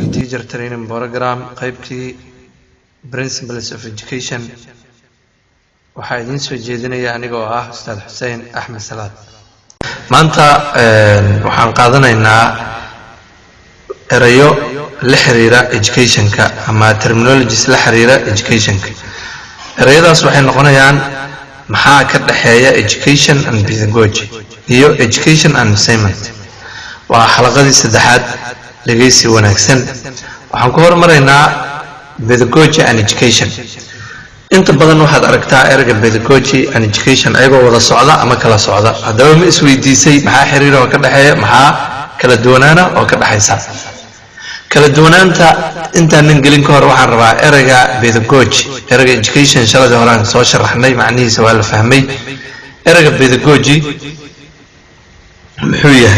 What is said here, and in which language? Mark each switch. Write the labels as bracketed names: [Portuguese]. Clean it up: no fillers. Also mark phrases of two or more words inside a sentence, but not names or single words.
[English] teacher training program [Somali] qaybtii [English] principles of education [Somali] waxaa idin soo jeedinaya anigoo ah Ustaad Xuseen Axmed Salaad. maanta waxaan qaadanaynaa erayo la xiriira education-ka ama terminologies la xiriira education-ka. erayadaas waxay noqonayaan maxaa ka dhaxeeya [English] education and pedagogy [Somali] iyo [English] education and assignment. [Somali] waa xalaqadii saddexaad dhageysi wanaagsan. waxaan ku hormaraynaa [English] pedagogy and education. [Somali] inta badan waxaad aragtaa erayga [English] pedagogy and education [Somali] ayagoo wada socda ama kala socda. haddaba ma isweydiisay maxaa xiriir oo ka dhaxeeya, maxaa kala duwanaana oo ka dhaxaysa? kala duwanaanta intaanan gelin ka hor waxaan rabaa erayga pedagogy, erayga education shaladii horaan soo sharaxnay, macnihiisa waa la fahmay. erayga pedagogy muxuu yahay?